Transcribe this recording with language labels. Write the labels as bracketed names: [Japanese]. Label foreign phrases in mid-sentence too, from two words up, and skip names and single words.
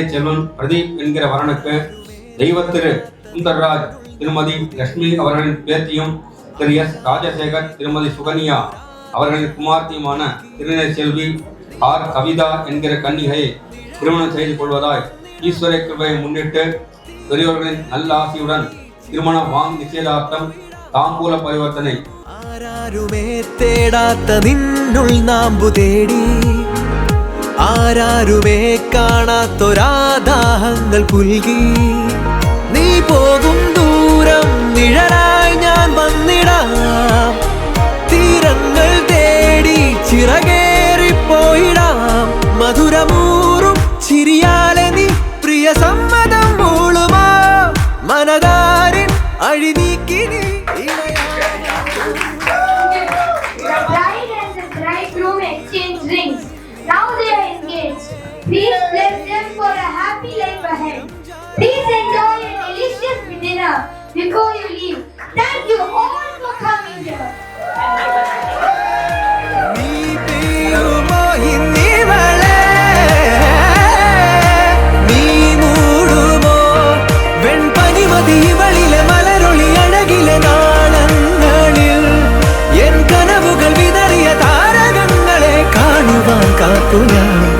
[Tamil] செல்வன் பிரதீப் என்கிற வரனுக்கு தெய்வத்திரு சுந்தர்ராஜ் திருமதி லட்சுமி அவர்களின் பேத்தியும், திரு எஸ் ராஜசேகர் திருமதி சுகன்யா அவர்களின் குமார்த்தியுமான திருநிலை செல்வி ஆர் கவிதா என்கிற கன்னிகையை திருமணம் செய்து கொள்வதாய் ஈஸ்வர கிருபையை முன்னிட்டு பெரியோர்களின் நல்ல ஆசியுடன் திருமண நிச்சயதார்த்தம் [Malayalam] താമ്പൂല പരിവർത്തന. ആരാരുമേ തേടാത്ത നിന്നുൾ നാമ്പു തേടി, ആരാരുമേ കാണാത്തൊരാദാഹങ്ങൾ പുൽകി. നീ പോകും ദൂരം നിഴലായി ഞാൻ വന്നിടാം. തീരങ്ങൾ തേടി ചിറകേറിപ്പോയിടാം. മധുരമൂറും ചിരിയാലെ നീ പ്രിയ സമ്മതം മൂളുമാ. മനതാരിൻ അഴിനീക്കി നീ. [English] The bride and the bridegroom exchange rings. Now they are engaged. Please bless them for a happy life ahead. Please enjoy a delicious dinner before you leave. Thank you all for coming here. [Malayalam] നീ പെയ്യുമോ ഇന്നിവളെ? നീ മൂടുമോ വെൺപനിമതിവളിലെ മലരൊളി അഴകിലെ നാളങ്ങളിൽ? എൻ കനവുകൾ വിതറിയ താരകങ്ങളെ കാണുവാൻ കാത്തു ഞാൻ.